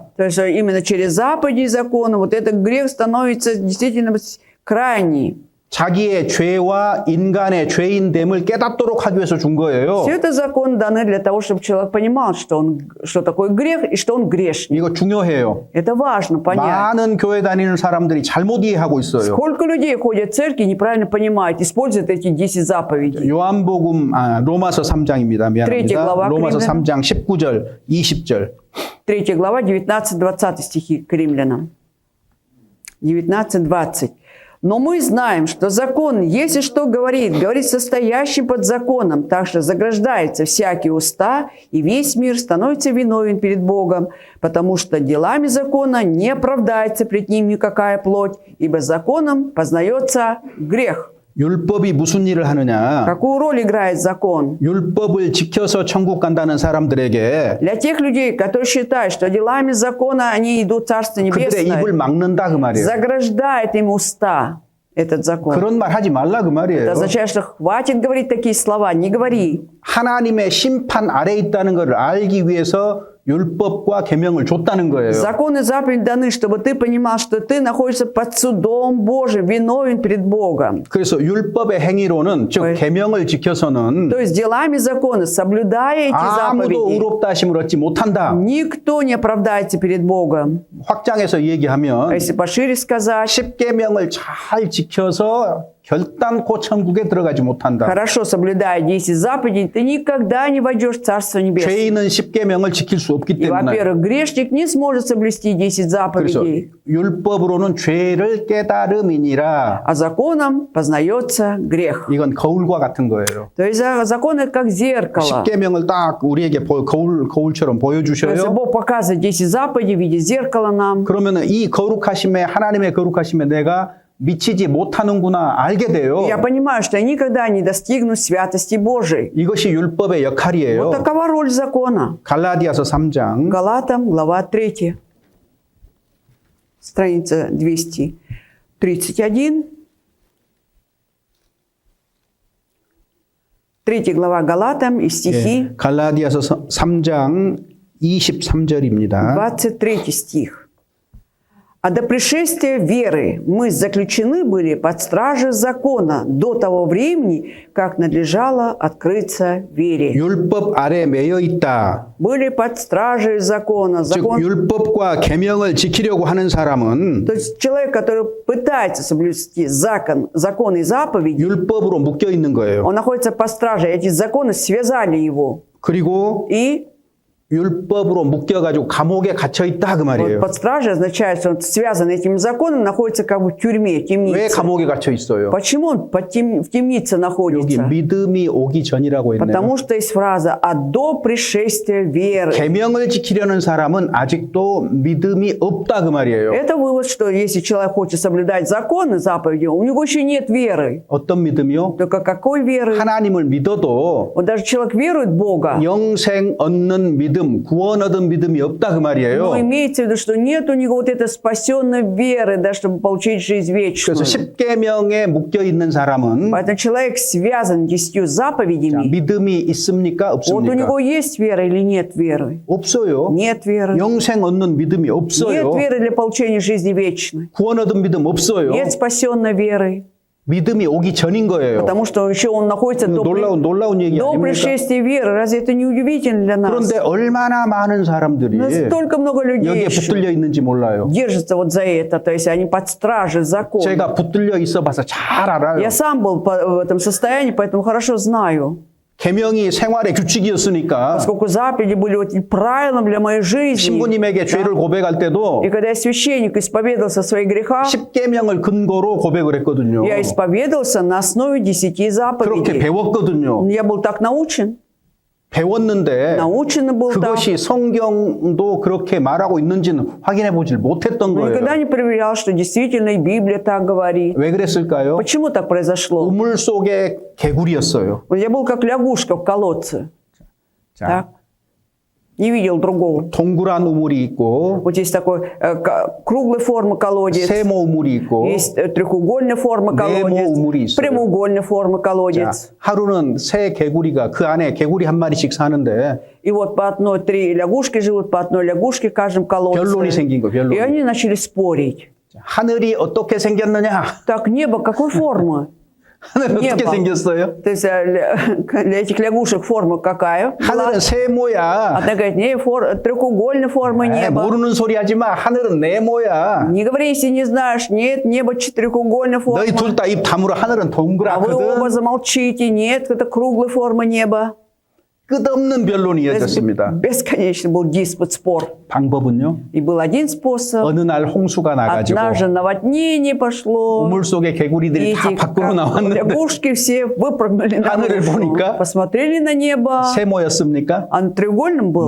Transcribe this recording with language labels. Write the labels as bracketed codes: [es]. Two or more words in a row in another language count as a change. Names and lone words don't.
[ru] То есть именно через заповеди и законы вот этот грех становится действительно крайний. [ko] 자기의 죄와 인간의 죄인됨을 깨닫도록 하기 위해서 준 거예요. [ru] Все это законы даны для того, чтобы человек понимал, что такое грех и что он грешник. [ko] 이거 중요해요. [ru] Это важно понять. [ko] 많은 교회 다니는 사람들이 잘못 이해하고 있어요. [ru] Сколько людей ходят в церкви и неправильно понимают, используют эти 10 заповедей. [ko] 요한복음 로마서 3장입니다. [ru] Третья [ko] 미안합니다. [ru] глава [ko] 로마서 [ru] Римлянам. [ko] 3장 19절, 20절. [ru] 3 глава, 19-20 стихи к римлянам. 19-20. «Но мы знаем, что закон, если что говорит состоящим под законом, так что заграждается всякие уста, и весь мир становится виновен перед Богом, потому что делами закона не оправдается пред ним никакая плоть, ибо законом познается грех». [ko] 율법이 무슨 일을 하느냐? [ru] Какую роль играет закон? [ko] 율법을 지켜서 천국 간다는 사람들에게 [ru] Для тех людей, которые считают, что делами закона они идут в Царство [ko] 그들의 입을 [ru] Небесное, [ko] 막는다 그 말이에요. [ru] заграждает им уста этот закон. [ko] 그런 말 하지 말라 그 [ru] Это [ko] 말이에요. [ru] означает, что хватит говорить такие слова, не говори. [ko] 하나님의 심판 아래 있다는 것을 알기 위해서 율법과 계명을 줬다는 거예요. [ru] Законы и заповеди даны, чтобы ты понимал, что ты находишься под судом Божьим, виновен перед Богом. [ko] 그래서 율법의 행위로는 즉 왜? 계명을 지켜서는 [ru] То есть делами закона, соблюдая эти [ko] 아무도 [ru] заповеди, [ko] 의롭다 하심을 얻지 못한다. [ru] никто не оправдается перед Богом. [ko] 확장해서 [ru] А [ko] 얘기하면 [ru] если пошире сказать, [ko] 10계명을 잘 지켜서 결단코 천국에 들어가지 못한다. [ru] хорошо соблюдая 10 заповедей, ты никогда не войдешь в Царство Небесное. [ko] 죄인은 10계명을 지킬 수 없기 [ru] И, [ko] 때문에 [ru] во-первых, грешник не сможет соблюсти 10 [ko] 그래서 [ru] заповедей, [ko] 율법으로는 죄를 깨달음이니라. [ru] а законом познается грех. [ko] 이건 거울과 같은 거예요. [ru] То есть закон это как зеркало. [ko] 10계명을 딱 우리에게 거울처럼 [ru] То есть [ko] 보여주셔요. [ru] Бог показывает 10 заповедей в виде зеркала нам. [ko] 그러면 이 거룩하심에 하나님의 거룩하심에 내가 미치지 못하는구나 알게 돼요. [ru] И я понимаю, что я никогда не достигну святости Божией. [ko] 이것이 율법의 [ru] Вот [ko] 역할이에요. [ru] такова роль закона. [ko] 갈라디아서 3장 [ru] Галатам, глава 3. Страница 231. 3 глава Галатам и стихи, [ko] 갈라디아서 3장 23절입니다. [ru] 23 стих. «А до пришествия веры мы заключены были под стражей закона до того времени, как надлежало открыться вере». [ko] 율법 아래 매여 있다. [ru] Были под стражей закона. [ko] 즉 [ru] Закон, [ko] 율법과 계명을 지키려고 하는 사람은 [ru] то есть человек, который пытается соблюсти закон и заповеди, [ko] 율법으로 묶여 있는 거예요. [ru] он находится под стражей. Эти законы связали его. [ko] 그리고 [ru] И [ko] 율법으로 묶여가지고 감옥에 갇혀 있다 그 [ru] вот [ko] 말이에요. [ru] под стражей означает, что он связан этим законом, находится как бы в тюрьме, [ko] 왜 [ru] темнице. [ko] 감옥에 갇혀 있어요? [ru] Почему он в темнице [ko] 여기 [ru] находится? [ko] 믿음이 오기 전이라고 했네요. [ru] Потому что есть фраза «а до пришествия веры». [ko] 계명을 지키려는 사람은 아직도 믿음이 없다 그 말이에요. [ru] Это вывод, что если человек хочет соблюдать законы, заповеди, у него еще нет веры. [ko] 어떤 믿음이요? [ru] Только какой веры? [ko] 하나님을 믿어도 [ru] Вот даже человек верует в Бога, [ko] 영생 얻는 믿음, 구원 얻은 믿음이 없다 그 말이에요. [ru] но имеется в виду, что нет у него вот этой спасенной веры, да, чтобы получить жизнь вечную. [ko] 그래서 10계명에 묶여 있는 사람은 [ru] Поэтому человек связан 10 заповедями. [ko] 믿음이 있습니까? [ru] Вот у [ko] 없습니까? [ru] него есть вера или нет веры? [ko] 없어요. [ru] Нет веры. [ko] 영생 얻는 믿음이 [ru] Нет [ko] 없어요. [ru] веры для получения жизни вечной. [ko] 구원 얻은 믿음 없어요. [ru] Нет спасенной веры. [ko] 믿음이 오기 전인 거예요. [ru] Потому что еще он находится до [ko] 놀라운 얘기 [ru] до [ko] 아닙니까? [ru] пришествия веры. Разве это не удивительно для нас? [ko] 그런데 얼마나 많은 사람들이 [ru] Настолько много людей [ko] 여기에 [ru] еще [ko] 붙들려 있는지 몰라요. [ru] держатся вот за это. То есть они под стражей закона. [ko] 제가 붙들려 있어 봐서 잘 알아요. [ru] Я сам был в этом состоянии, поэтому хорошо знаю. [ko] 계명이 생활의 규칙이었으니까 [ru] Поскольку заповеди были вот правилом для моей жизни. [ko] 신부님에게 죄를 고백할 때도 [ru] И когда я священник исповедовался о своих грехах, [ko] 10계명을 근거로 고백을 했거든요. [ru] я исповедовался на основе 10 [ko] 그렇게 [ru] заповедей. [ko] 배웠거든요. [ru] Я был так научен. [ko] 배웠는데 [ru] Научен был так. [ko] 그것이 성경도 그렇게 말하고 있는지는 확인해 보질 못했던 [ru] Но никогда [ko] 거예요. [ru] не проверял, что действительно и Библия так говорит. [ko] 왜 그랬을까요? [ru] Почему так произошло? [ko] 우물 속의 개구리였어요. [ru] Вот я был как лягушка в колодце. [ko] 자, [ru] Так? Не видел другого. [ko] 동그란 우물이 있고 [ru] Вот есть такой круглой формы колодец. [ko] 세모 우물이 있고 [ru] Есть треугольной формы [ko] 우물이 [ru] колодец. [ko] 있어요. [ru] Прямоугольной формы [ko] 자, [ru] колодец. [ko] 하루는 새 개구리가 그 안에 개구리 한 마리씩 사는데 [ru] И вот по одной 3 лягушки живут, по одной лягушке в каждом колодце. [ko] 변론이 생긴 거, 변론이. [ru] И они начали спорить. [ko] 하늘이 어떻게 생겼느냐? [ru] Так небо какой формы? [ko] 하늘은 어떻게 [ru] Небо. [ko] 생겼어요? [ru] То есть для этих лягушек форма какая? была? [ko] 하늘은 세모야. [ru] Одна говорит, не, треугольной формы неба. [ko] 모르는 소리 하지 마. 하늘은 네모야. [ru] Не говори, если не знаешь. Нет, небо треугольной формы. [ko] 너희 둘 다 입 다물어. 하늘은 [ru] А вы оба [ko] 동그랗거든. [ru] замолчите. Нет, это круглая форма неба. [ko] 끝없는 변론이 [ru] То есть [ko] 이어졌습니다. [ru] бесконечный был диспут, спор. [ko] 방법은요? [ru] И был один способ. [ko] 어느 날 홍수가 나가지고 [ru] Однажды наводнение пошло. [ko] 우물 속에 [ru] И [ko] 개구리들이 다 [ru] эти [ko] 밖으로 나왔는데 [ru] лягушки все выпрыгнули [ko] 하늘을 [ru] наружу. [ko] 보니까 [ru] Посмотрели на небо. [ko] 세모였습니까? [ru] Оно треугольным было?